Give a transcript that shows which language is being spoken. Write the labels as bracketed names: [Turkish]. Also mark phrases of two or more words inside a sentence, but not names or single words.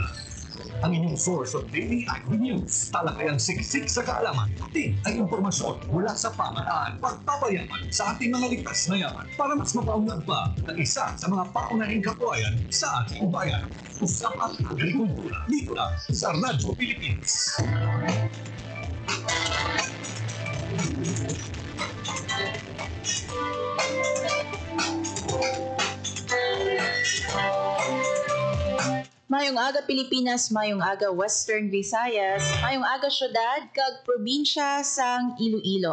[Filipino] Ang inyong [English] source of daily agri-news. [Filipino] Talakayang siksik sa kaalaman. Atin ay impormasyon mula sa pamahalaan. Pagpapayaman sa ating mga likas na yaman para mas mapaunlad pa ng isa sa mga paunahing kabuhayan sa ating bayan. Usapang Agrikultura. Dito lang sa Radyo Pilipinas. [Hiligaynon] Mayong aga Pilipinas, mayong aga Western Visayas, mayong aga syudad kag probinsya sang Iloilo.